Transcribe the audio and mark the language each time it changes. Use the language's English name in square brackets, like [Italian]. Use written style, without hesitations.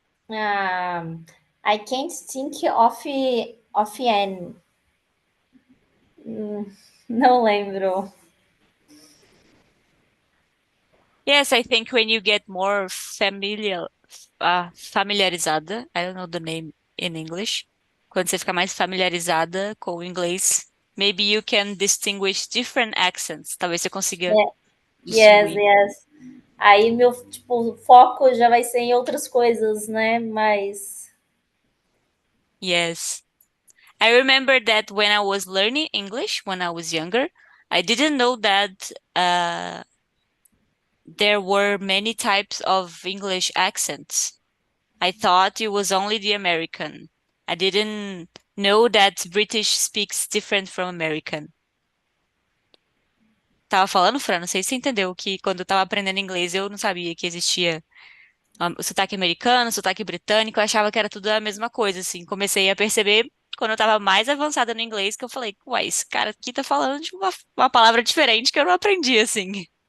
[English] I can't think of an. [Portuguese] Não lembro. [English] Yes, I think when you get more familiarizada, I don't know the name in English. [Portuguese] Quando você fica mais familiarizada com o inglês, [English] maybe you can distinguish different accents. [Portuguese] Talvez você consiga [English] Yes, [Portuguese] distinguir. [English] yes. [Portuguese] Aí meu, tipo, foco já vai ser em outras coisas, né? Mas [English] Yes. I remember that when I was learning English when I was younger, I didn't know that there were many types of English accents. I thought it was only the American. I didn't know that British speaks different from American. [Portuguese] Tava falando, Fran, não sei se você entendeu que quando eu tava aprendendo inglês eu não sabia que existia o sotaque americano, o sotaque britânico, eu achava que era tudo a mesma coisa, assim. Comecei a perceber quando eu tava mais avançada no inglês que eu falei, uai, esse cara aqui tá falando de uma palavra diferente que eu não aprendi, assim.